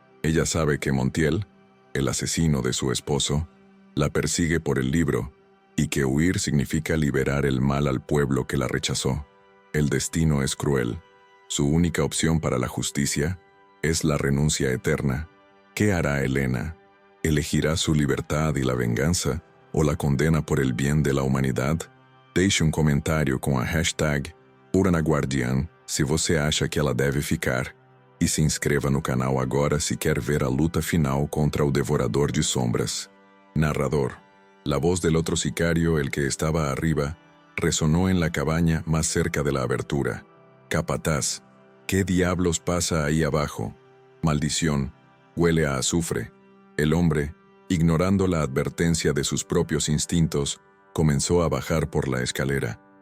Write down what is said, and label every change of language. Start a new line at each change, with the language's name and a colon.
Spanish: Ella sabe que Montiel, el asesino de su esposo, la persigue por el libro, y que huir significa liberar el mal al pueblo que la rechazó. El destino es cruel. Su única opción para la justicia es la renuncia eterna. ¿Qué hará Elena? ¿Elegirá su libertad y la venganza, o la condena por el bien de la humanidad?
Portuguese: Deixe comentário com a hashtag #UranaGuardiã se você acha que ela deve ficar, e se inscreva no canal agora si quer ver a luta final contra o Devorador de Sombras.
Spanish: Narrador. La voz del otro sicario, el que estaba arriba, resonó en la cabaña más cerca de la abertura. Capataz, ¿qué diablos pasa ahí abajo? Maldición, huele a azufre. El hombre, ignorando la advertencia de sus propios instintos, comenzó a bajar por la escalera.